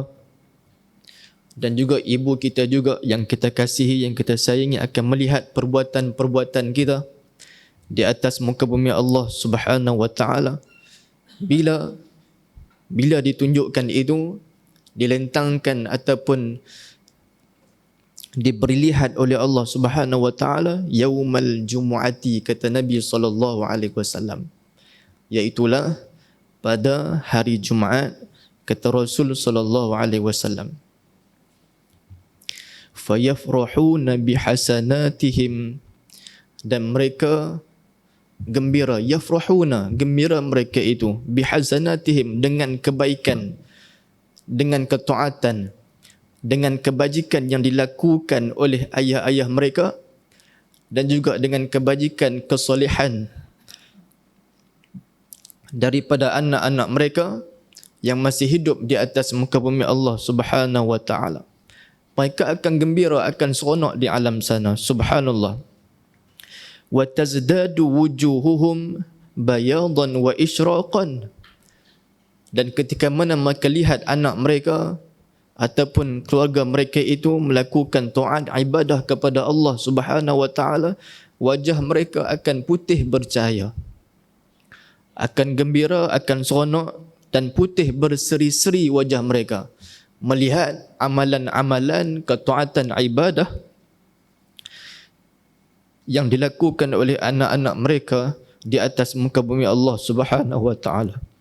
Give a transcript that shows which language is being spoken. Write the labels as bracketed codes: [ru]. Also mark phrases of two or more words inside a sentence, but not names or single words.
[ms] Dan juga ibu kita juga yang kita kasihi, yang kita sayangi akan melihat perbuatan-perbuatan kita di atas muka bumi [ar] الله سبحانه وتعالى. [ms] Bila ditunjukkan itu, dilentangkan ataupun diberi lihat oleh [ar] الله سبحانه وتعالى, يوم الجمعة, [ms] kata Nabi [ar] صلى الله عليه وسلم, [ms] iaitulah pada hari Jumaat, kata Rasul [ar] صلى الله عليه وسلم, فيفرحون بحسناتهم, [ms] dan mereka gembira, yafrahuna, gembira mereka itu, bihasanatihim, dengan kebaikan, dengan ketaatan, dengan kebajikan yang dilakukan oleh ayah-ayah mereka, dan juga dengan kebajikan, kesolehan daripada anak-anak mereka yang masih hidup di atas muka bumi [ar] الله سبحانه وتعالى. [ms] Mereka akan gembira, akan seronok di alam sana, subhanallah. [ar] وتزداد وجوههم بياضا وإشراقا, [ms] dan ketika mana mereka lihat anak mereka ataupun keluarga mereka itu melakukan taat ibadah kepada [ar] الله سبحانه وتعالى, [ms] wajah mereka akan putih bercahaya, akan gembira, akan seronok, dan putih berseri-seri wajah mereka melihat amalan-amalan ketaatan ibadah yang dilakukan oleh anak-anak mereka di atas muka bumi [ar] الله سبحانه وتعالى.